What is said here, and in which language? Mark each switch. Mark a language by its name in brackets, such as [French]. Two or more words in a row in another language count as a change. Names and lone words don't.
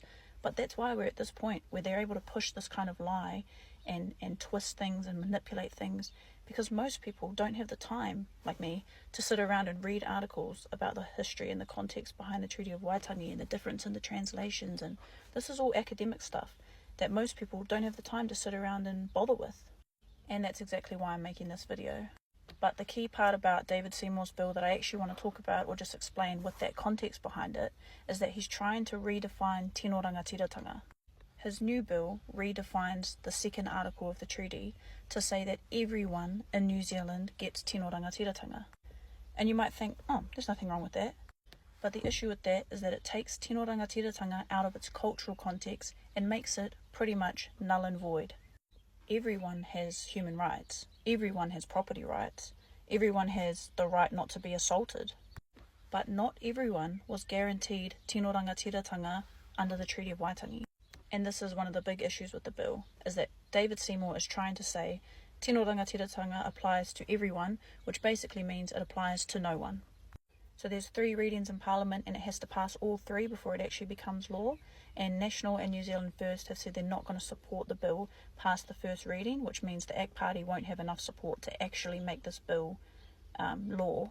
[English] But that's why we're at this point where they're able to push this kind of lie and twist things and manipulate things, because most people don't have the time, like me, to sit around and read articles about the history and the context behind the Treaty of Waitangi and the difference in the translations, and this is all academic stuff that most people don't have the time to sit around and bother with. And that's exactly why I'm making this video. But the key part about David Seymour's bill that I actually want to talk about, or just explain with that context behind it, is that he's trying to redefine [Māori] tino rangatiratanga. [English] His new bill redefines the second article of the treaty to say that everyone in New Zealand gets [Māori] tino rangatiratanga. [English] And you might think, oh, there's nothing wrong with that. But the issue with that is that it takes [Māori] tino rangatiratanga [English] out of its cultural context and makes it pretty much null and void. Everyone has human rights. Everyone has property rights. Everyone has the right not to be assaulted. But not everyone was guaranteed [Māori] tino rangatiratanga [English] under the Treaty of Waitangi. And this is one of the big issues with the bill, is that David Seymour is trying to say [Māori] tino rangatiratanga [English] applies to everyone, which basically means it applies to no one. So there's 3 readings in Parliament and it has to pass all 3 before it actually becomes law. And National and New Zealand First have said they're not going to support the bill past the first reading, which means the ACT Party won't have enough support to actually make this bill law.